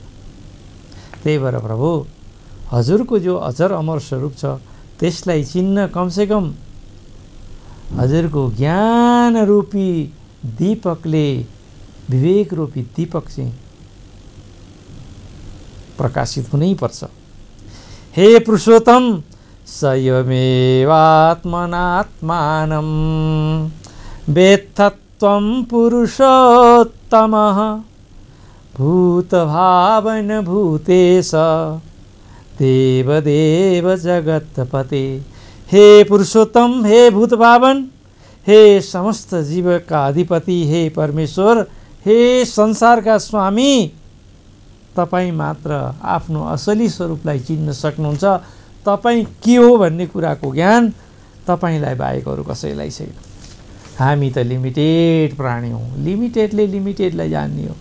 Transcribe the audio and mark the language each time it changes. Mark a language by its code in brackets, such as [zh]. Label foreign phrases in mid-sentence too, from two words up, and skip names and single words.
[ne] त्यही भएर प्रभु हजुरको जो अजर अमर स्वरूप छ त्यसलाई चिन्न कमसेकम हजुरको ज्ञान रूपी दीपकले, विवेक रूपी दीपक चाहिँ प्रकाशित हुनै पर्छ। [sa] हे पुरुषोत्तम स्वयमेवात्मनात्मानं वेत्थत्वं पुरुषोत्तमः भूतभावन भूतेश देवदेव जगत्पते। [ne] हे पुरुषोत्तम, हे भूतभावन, हे समस्त जीवका अधिपति, हे परमेश्वर, हे संसारका स्वामी, तपाईँ मात्र आफ्नो असली स्वरूपलाई चिन्न सक्नुहुन्छ। तपाईँ के हो भन्ने कुराको ज्ञान तपाईँलाई बाहेक अरू कसैलाई छैन। हामी त लिमिटेड प्राणी हौँ, लिमिटेडले लिमिटेडलाई जान्ने हो।